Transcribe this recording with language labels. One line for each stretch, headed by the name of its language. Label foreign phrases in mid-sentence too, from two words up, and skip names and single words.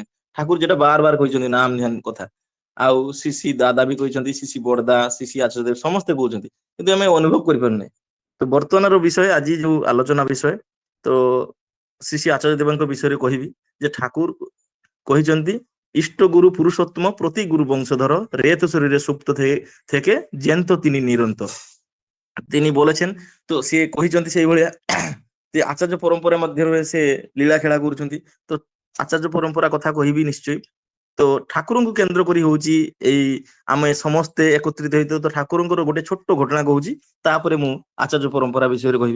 Odia: ଠାକୁର ଯେଟା ବାର ବାର କହିଛନ୍ତି ନାମ ଧ୍ୟାନ କଥା। ଆଉ ଶିଶି ଦାଦା ବି କହିଛନ୍ତି, ଶିଶି ବଡଦା, ଶିଶି ଆଚାର୍ଯ୍ୟ ଦେବ ସମସ୍ତେ କହୁଛନ୍ତି କିନ୍ତୁ ଆମେ ଅନୁଭବ କରିପାରୁନେ। ତ ବର୍ତ୍ତମାନର ବିଷୟ ଆଜି ଯୋଉ ଆଲୋଚନା ବିଷୟ ତ ଶ୍ରୀ ଶ୍ରୀ ଆଚାର୍ଯ୍ୟ ଦେବଙ୍କ ବିଷୟରେ କହିବି ଯେ ଠାକୁର କହିଛନ୍ତି ଇଷ୍ଟ
Bangla: গুরু পুরুষোত্তম প্রতি গুরু বংশধর রেত শরীরে সুপ্ত থেকে জ্যান্ত তিনি নিরন্তর। তিনি বলেছেন তো
Odia: ସିଏ କହିଛନ୍ତି ସେଇଭଳିଆ ଯେ ଆଚାର୍ଯ୍ୟ ପରମ୍ପରା ମଧ୍ୟରେ ସେ ଲୀଳା ଖେଳା କରୁଛନ୍ତି। ତ ଆଚାର୍ଯ୍ୟ ପରମ୍ପରା କଥା କହିବି ନିଶ୍ଚୟ। ତ ଠାକୁରଙ୍କୁ କେନ୍ଦ୍ର କରି ହଉଛି ଏଇ ଆମେ ସମସ୍ତେ ଏକତ୍ରିତ ହେଇଥାଉ। ତ ଠାକୁରଙ୍କର ଗୋଟେ ଛୋଟ ଘଟଣା କହୁଛି ତାପରେ ମୁଁ ଆଚାର୍ଯ୍ୟ ପରମ୍ପରା ବିଷୟରେ କହିବି।